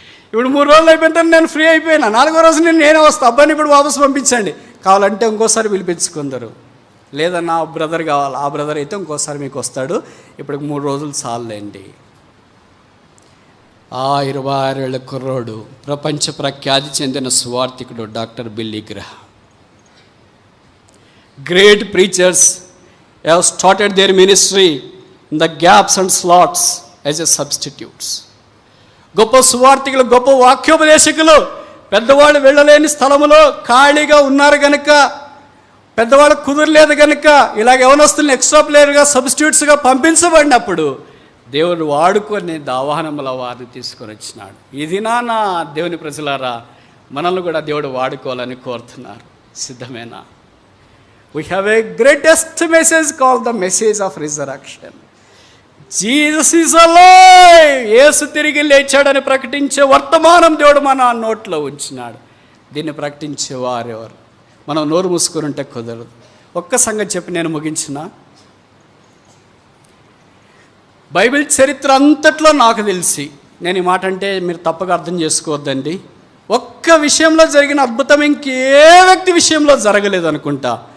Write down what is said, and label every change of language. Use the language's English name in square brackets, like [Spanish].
[Telugu] ఇప్పుడు 3 రోజులు అయిపోయిన నేను ఫ్రీ అయిపోయినా, 4వ రోజు నేనే వస్తా, అబ్బాయిని ఇప్పుడు వాపస్ పంపించండి, కావాలంటే ఇంకోసారి పిలిపించుకుందరు, లేదన్నా బ్రదర్ కావాలి, ఆ బ్రదర్ అయితే ఇంకోసారి మీకు వస్తాడు, ఇప్పుడు 3 రోజులు చాలండి. ఆ 26 ఏళ్ళ కుర్రోడు ప్రపంచ ప్రఖ్యాతి చెందిన సువార్థికుడు doctor Billy గ్రహాం. [English] Great preachers have started their ministry in the gaps and slots as a substitutes. [Telugu] గొప్ప సువార్థికులు, గొప్ప వాక్యోపదేశకులు పెద్దవాళ్ళు వెళ్ళలేని స్థలములో ఖాళీగా ఉన్నారు కనుక, పెద్దవాళ్ళు కుదరలేదు కనుక ఇలాగ యవనస్తుల్ని ఎక్స్ట్రా ప్లేయర్గా, సబ్స్టిట్యూట్స్గా పంపించబడినప్పుడు దేవుడు వాడుకొని దావానముల వారిని తీసుకొని వచ్చినాడు. ఇది నా దేవుని ప్రజలారా, మనల్ని కూడా దేవుడు వాడుకోవాలని కోరుతున్నారు. సిద్ధమేనా? [English] We have a greatest message called the message of resurrection. Jesus is alive. [Telugu] యేసు తిరిగి లేచాడని ప్రకటించే వర్తమానం దేవుడు మన నోట్లో ఉంచినాడు. దీన్ని ప్రకటించే వారెవరు? మనం నోరు మూసుకొని ఉంటే కుదరదు. ఒక్క సంగతి చెప్పి నేను ముగించిన. బైబిల్ చరిత్ర అంతట్లో నాకు తెలిసి, నేను ఈ మాట అంటే మీరు తప్పగా అర్థం చేసుకోవద్దండి, ఒక్క విషయంలో జరిగిన అద్భుతం ఇంకే వ్యక్తి విషయంలో జరగలేదు అనుకుంటా.